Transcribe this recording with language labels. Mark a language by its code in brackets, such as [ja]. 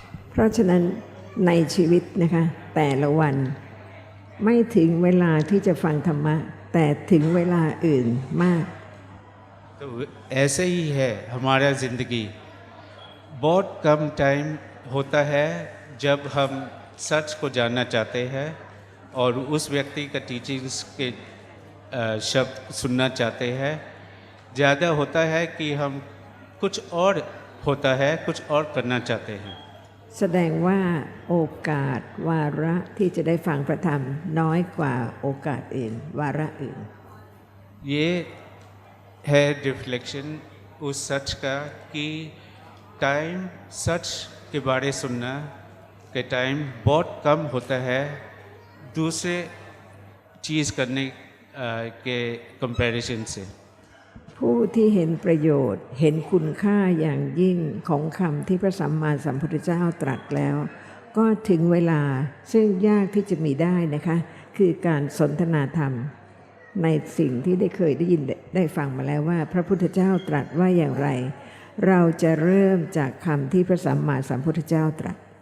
[th] เพราะฉะนั้นในชีวิตนะคะแต่ละวันไม่ถึงเวลาที่จะฟังธรรมะแต่ถึงเวลาอื่นมาก [hi] तो ऐसे ही है हमारा ज़िंदगी, बहुत कम टाइम होता है जब हम सच को जानना चाहते हैं और उस व्यक्ति का टीचिंग्स के शब्द सुनना चाहते हैं। ज़्यादा होता है कि हम कुछ और होता है, कुछ और करना चाहते हैं। [th] แสดงว่าโอกาสวาระที่จะได้ฟังพระธรรมน้อยกว่าโอกาสอื่นวาระอื่น [hi] ये है रिफ्लेक्शन उस सच का कि टाइम सच के बारे सुनना के टाइम बहुत कम होता है दूसरे चीज़ करने के कंपैरिजन से। [th] ผู้ที่เห็นประโยชน์ เห็นคุณค่าอย่างยิ่งของคำที่พระสัมมาสัมพุทธเจ้าตรัสแล้ว ก็ถึงเวลาซึ่งยากที่จะมีได้นะคะ คือการสนทนาธรรมในสิ่งที่ได้เคยได้ยินได้ฟังมาแล้วว่า พระพุทธเจ้าตรัสว่าอย่างไร เราจะเริ่มจากคำที่พระสัมมาสัมพุทธเจ้าตรัส